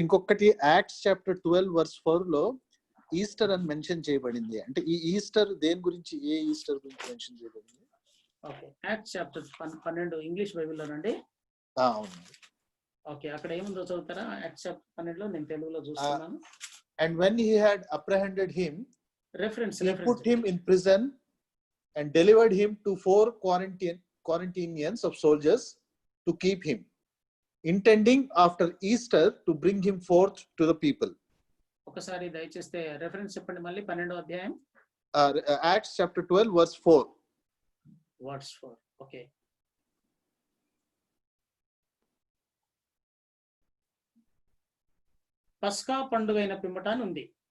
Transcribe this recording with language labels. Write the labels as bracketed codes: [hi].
[te] ఇంకొకటి acts chapter 12 verse 4 లో Easter అని మెన్షన్ చేయబడింది. అంటే ఈ ఈస్టర్ దేని గురించి, ఏ ఈస్టర్ గురించి మెన్షన్ చేయబడింది? Okay, acts chapter 12 English బైబిల్లోనండి. అవును. ఓకే, అక్కడ ఏముందో చదువుతారా? యాక్ట్స్ చాప్టర్ 12లో నేను తెలుగులో చూస్తున్నాను. [en] And when he had apprehended him, reference he put him in prison and delivered him to 4 quarantinians of soldiers to keep him, intending after Easter to bring him forth to the people. [te] ఒకసారి దయచేస్తే reference చెప్పండి మళ్ళీ. 12వ అధ్యాయం [en] Acts chapter 12 verse 4. [te] Words 4. Okay, పస్కా పండుగైన పిమ్మట అని ఉంది.